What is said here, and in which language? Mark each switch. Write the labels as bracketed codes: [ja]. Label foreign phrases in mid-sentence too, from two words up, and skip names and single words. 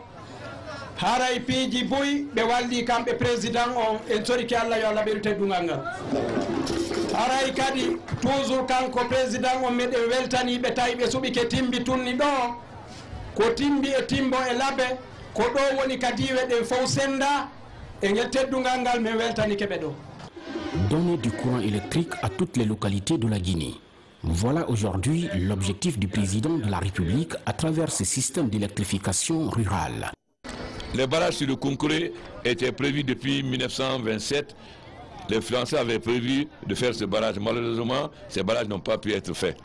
[ff] Haray piiji boyi ɓe walli kamɓe président on en soriki Allah yo Allah ɓeɗu teddungal ngal. Haray kadi toujours kanko président on meɗen weltaniɓe tawi ɓe suɓike Timbitouni ɗo ko timbi e timbo e laabe ko ɗo woni kadiwe ɗen fof senda e ngel teddungal ngal min weltanike ɓe ɗo. [fr] Donner du courant électrique à toutes les localités de la Guinée. Voilà aujourd'hui l'objectif du président de la République à travers ce système d'électrification rurale. Les barrages sur le Kounkouré étaient prévus depuis 1927. Les Français avaient prévu de faire ce barrage. Malheureusement, ces barrages n'ont pas pu être faits.